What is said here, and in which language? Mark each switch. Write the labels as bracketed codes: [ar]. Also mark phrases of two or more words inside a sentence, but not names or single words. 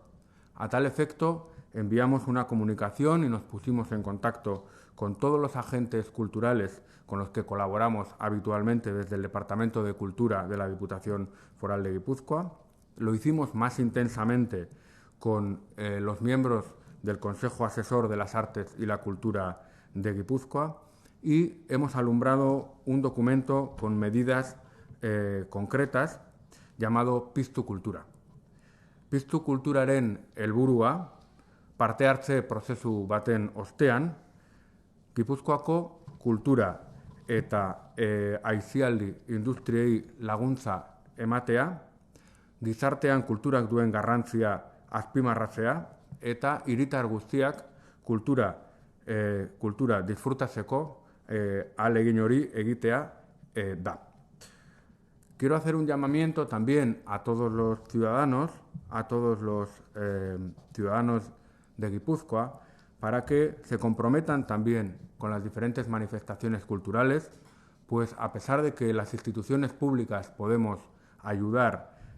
[es] A tal efecto, enviamos una comunicación y nos pusimos en contacto con todos los agentes culturales con los que colaboramos habitualmente desde el Departamento de Cultura de la Diputación Foral de Guipúzcoa. Lo hicimos más intensamente con los miembros del Consejo Asesor de las Artes y la Cultura de Guipúzcoa y hemos alumbrado un documento con medidas concretas llamado Piztu Kultura. [eu] Piztu Kulturaren helburua, parte hartze prozesu baten ostean, Gipuzkoako kultura eta aisialdi industriei laguntza ematea, gizartean kulturak duen garrantzia azpimarratzea eta hiritar guztiak kultura disfrutatzeko ahalegin hori egitea da. [es] Quiero hacer un llamamiento también a todos los ciudadanos, de Guipúzcoa, para que se comprometan también con las diferentes manifestaciones culturales, pues a pesar de que las instituciones públicas podemos ayudar